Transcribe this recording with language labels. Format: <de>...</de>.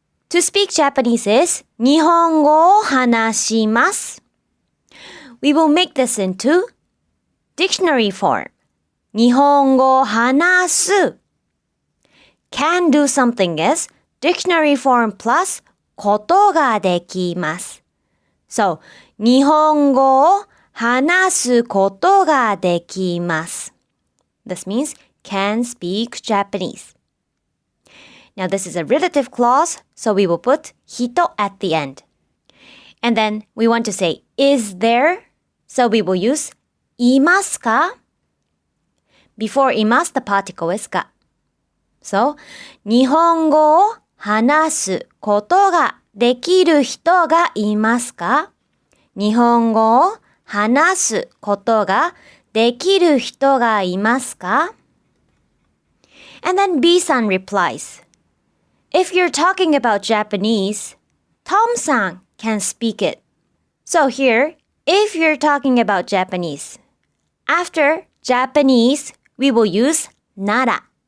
<en>To speak Japanese is</en> <ja>日本語を話します.</ja> <en>We will make this into dictionary form.</en> <ja>日本語を話す.</ja> <en>Can do something is dictionary form plus ことができます.</en> <ja>So, 日本語を話すことができます.</ja> <en>This means can speak Japanese. Now this is a relative clause, so we will put 人 at the end. And then we want to say is there, so we will use いますか? Before います, the particle is が.</en> <ja>So, 日本語を話すことができる人がいますか？日本語を話すことができる人がいますか？</ja> <en>And then B-san replies, If you're talking about Japanese, Tom-san can speak it. So here, if you're talking about Japanese, after Japanese, we will use nara.</en>